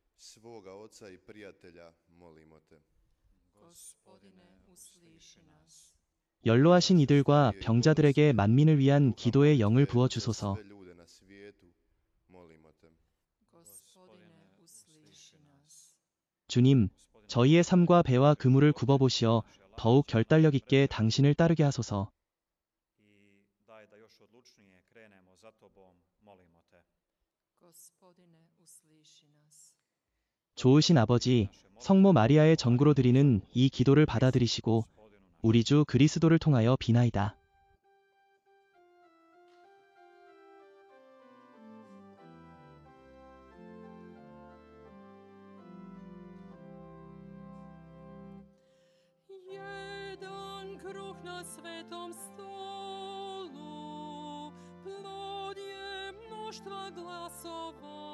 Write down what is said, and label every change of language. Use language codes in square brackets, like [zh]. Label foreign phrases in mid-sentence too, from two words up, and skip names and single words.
[ko] 연로하신 이들과 병자들에게 만민을 위한 기도의 영을 부어 주소서. 주님, 저희의 삶과 배와 그물을 굽어보시어 더욱 결단력 있게 당신을 따르게 하소서. [hr] I daj da još odlučnije krenemo za tobom, molimo te. [ko] 좋으신 아버지, 성모 마리아의 전구로 드리는 이 기도를 받아들이시고 우리 주 그리스도를 통하여 비나이다. [hr] Jedan kruh na svetom stolu, plod je mnoštva glasova.